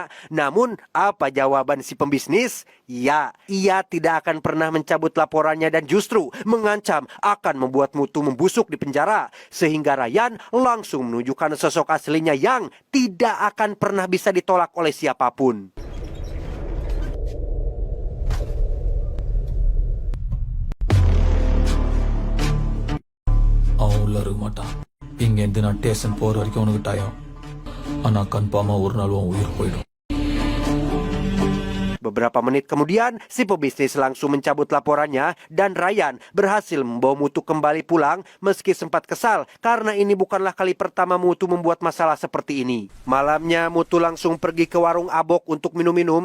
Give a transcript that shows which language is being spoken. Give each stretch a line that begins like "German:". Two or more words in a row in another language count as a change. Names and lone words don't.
Indonesian: Namun, apa jawaban si pembisnis? Ya, ia tidak akan pernah mencabut laporannya dan justru mengancam akan membuat Mutu membusuk di penjara. Sehingga Ryan langsung menunjukkan sosok aslinya yang tidak akan pernah bisa ditolak oleh siapapun.
Tamil: அவன் உள்ள இருக்க மாட்டான். இங்கேருந்து நான் ஸ்டேஷன் போற வரைக்கும் உனக்கு டைம். ஆனா கன்ஃபார்மா ஒரு நாள் உன் உயிர் போயிடும்.
Indonesian: Beberapa menit kemudian, si pebisnis langsung mencabut laporannya dan Ryan berhasil membawa Mutu kembali pulang meski sempat kesal karena ini bukanlah kali pertama Mutu membuat masalah seperti ini. Malamnya, Mutu langsung pergi ke warung Abok untuk minum-minum.